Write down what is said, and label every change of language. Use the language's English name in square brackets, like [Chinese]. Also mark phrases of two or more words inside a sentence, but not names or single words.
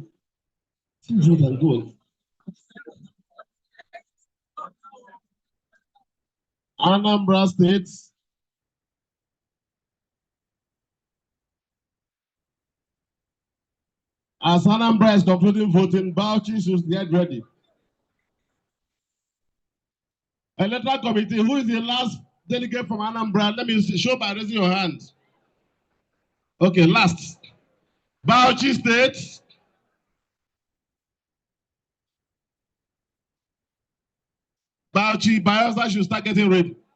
[English] Vote and go. Anambra State. As Anambra is concluding voting, Bauchi should get ready. Electoral committee, who is the last delegate from Anambra? Let me show by raising your hand. Okay, last. Bauchi State. Bauchi, Bayelsa should start getting ready.